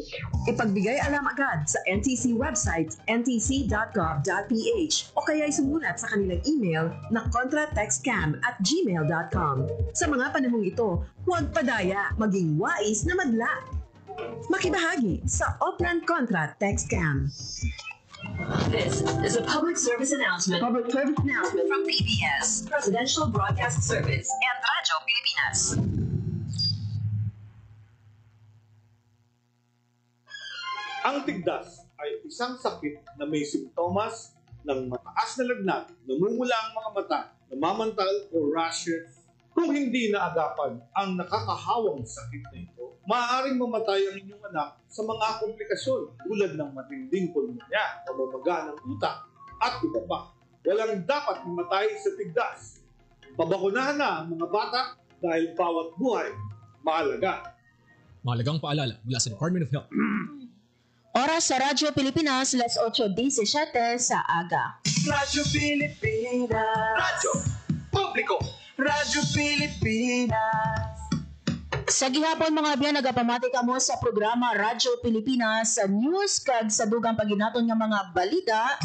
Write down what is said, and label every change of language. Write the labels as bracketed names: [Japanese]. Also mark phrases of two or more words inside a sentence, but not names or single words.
[Filipino] Ipagbigay alam agad sa NTC website ntc.gov.ph o kaya sumulat sa kanilang email na contratextcam@gmail.com. Sa mga panahong ito, huwag padaya, maging wais na madla. Makibahagi sa Oplan Contra Text Scam. [English] This is a public service announcement from PBS, Presidential Broadcast Service, and Radyo Pilipinas. [Filipino] Ang tigdas ay isang sakit na may simptomas ng mataas na lagnat, namumula ang mga mata, namamantal o rashes. Kung hindi naagapan ang nakakahawang sakit na ito, maaaring mamatay ang inyong anak sa mga komplikasyon tulad ng matinding pulmonya, pamamaga ng utak, at iba pa. Walang dapat mamatay sa tigdas. Pabakunahan na ang mga bata dahil bawat buhay mahalaga. Mahalagang paalala mula sa Department of Health. [Hiligaynon] Oras sa Radyo Pilipinas, las 8:17 sa aga. Radyo Pilipinas. Radyo Publiko. Radyo Pilipinas. Sa gihapon mga biyan, nagapamati kamo sa programa Radyo Pilipinas sa news kag sa dugang paginaton nga mga balita.